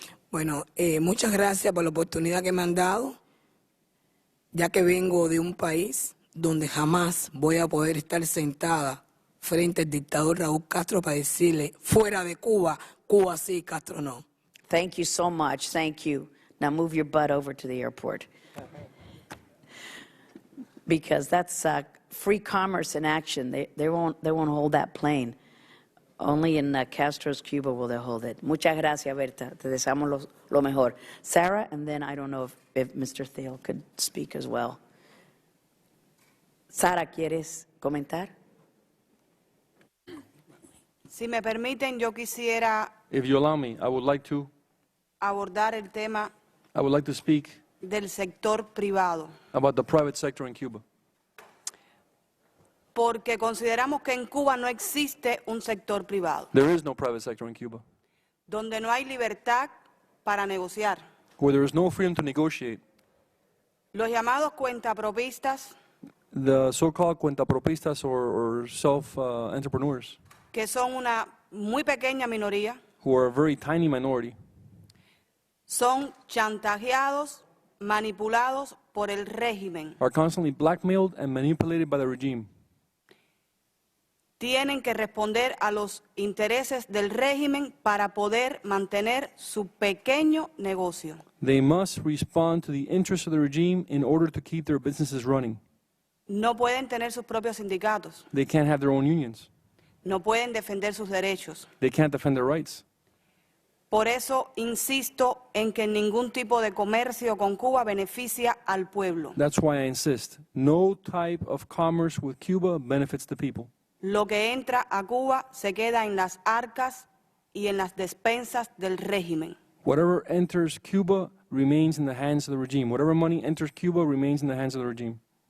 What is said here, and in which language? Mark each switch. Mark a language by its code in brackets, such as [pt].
[es] Bueno, muchas gracias por la oportunidad que me han dado, ya que vengo de un país donde jamás voy a poder estar sentada frente al dictador Raúl Castro para decirle, fuera de Cuba, Cuba sí, Castro no. [en] Thank you so much. Thank you. Now move your butt over to the airport. Because that's free commerce in action. They won't hold that plane. Only in Castro's Cuba will they hold it. [es] Muchas gracias, Berta. Te deseamos lo mejor. [en] Sarah, and then I don't know if Mr. Thiel could speak as well. [es] Sara, ¿quieres comentar? Si me permiten, yo quisiera [en] If you allow me, I would like to [es] abordar el tema [en] speak [es] del sector privado, [en] about the private sector in Cuba. [es] porque consideramos que en Cuba no existe un sector privado, [en] There is no private sector in Cuba, [es] donde no hay libertad para negociar. [en] where there is no freedom to negotiate. [es] Los llamados cuentapropistas, [en] The so-called cuentapropistas or self-entrepreneurs, [es] que son una muy pequeña minoría, [en] who are a very tiny minority, [es] son chantajeados, manipulados por el régimen. [en] are constantly blackmailed and manipulated by the regime. [es] Tienen que responder a los intereses del régimen para poder mantener su pequeño negocio. [en] They must respond to the interests of the regime in order to keep their businesses running. [es] No pueden tener sus propios sindicatos, [en] They can't have their own unions. [es] no pueden defender sus derechos. [en] They can't defend their rights. [es] Por eso insisto en que ningún tipo de comercio con Cuba beneficia al pueblo. [en] That's why I insist. No type of commerce with Cuba benefits the people. [es] Lo que entra a Cuba se queda en las arcas y en las despensas del régimen. [en] Whatever enters Cuba remains in the hands of the regime. Whatever money enters Cuba remains in the hands of the regime.